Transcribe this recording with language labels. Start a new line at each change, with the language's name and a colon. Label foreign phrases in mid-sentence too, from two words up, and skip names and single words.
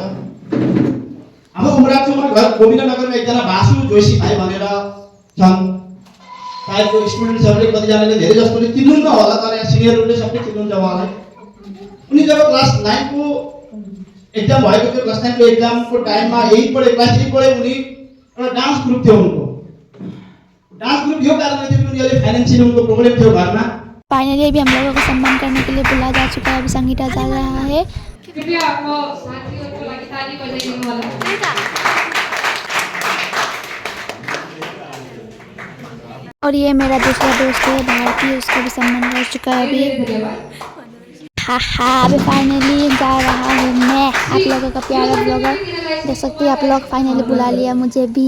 Nepali: हाम्रो उमराक्सोमा घर गोविन्दनगरमा एकजना बासु जोशी भाइ भनेर छन्, सायद त्यो स्टुडेन्ट्सहरूले कतिजनाले धेरै जस्तोले चिन्नुहुन्न होला, तर यहाँ सिनियरहरूले सबै चिन्नुहुन्छ उहाँलाई। उनी जब क्लास 9 को एक्जाम भएको थियो, क्लास 9 को एक्जामको टाइममा क्लास 8 पढे उनी एउटा
English: dance group
Nepali: थियो। उनको
English: dance group
Nepali: यो कारणले थियो कि उनीहरूले फाइनेन्शियल उनको प्रॉब्लम थियो घरमा।
Hindi: फाइनली अभी हम लोगों को सम्मान करने के लिए बुलाया जा चुका है, अभी संगीता जा रहा है।
Nepali: कृपया आपको साथियों को लागि ताली बजाइदिनु होला।
Hindi: और ये मेरा दूसरा दोस्त है भारती, उसका भी सम्मान कर चुका है अभी। अभी फाइनली जा रहा हूँ मैं, आप लोगों का प्यारा ब्लॉगर देख सकते हैं आप लोग, फाइनली बुला लिया मुझे भी।